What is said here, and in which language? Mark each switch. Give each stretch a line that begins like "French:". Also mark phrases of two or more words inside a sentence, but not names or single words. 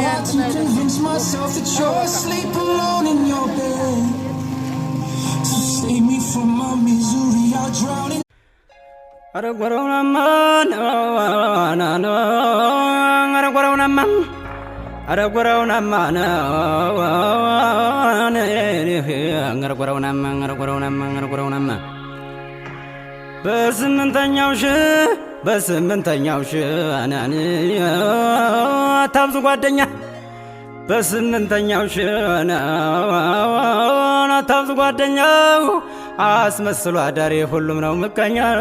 English: to convince myself that you're asleep alone in your bed. So save me from my misery, I'll drown in. Aragwarona man, aragwarona man, aragwarona man, aragwarona man.
Amharic: በስምንተኛው ሺህ አናኒ ታብዙ ጓደኛ በስምንተኛው ሺህ ታብዙ ጓደኛው አስመስሎ አዳሪ ሁሉም ነው ምቀኛ